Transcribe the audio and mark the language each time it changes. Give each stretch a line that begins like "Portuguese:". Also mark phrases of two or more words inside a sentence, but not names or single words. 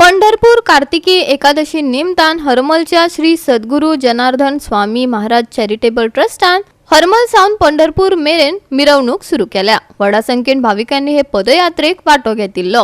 Konkani: पंढरपूर कार्तिकी एकादशी निमतान हरमलच्या श्री सद्गुरू जनार्दन स्वामी महाराज चॅरिटेबल ट्रस्टान हरमल सावन पंढरपूर मेरेन मिरवणूक सुरू केल्या। व्हडा संख्येन भाविकांनी हे पदयात्रेक वाटो घेतिल्लो।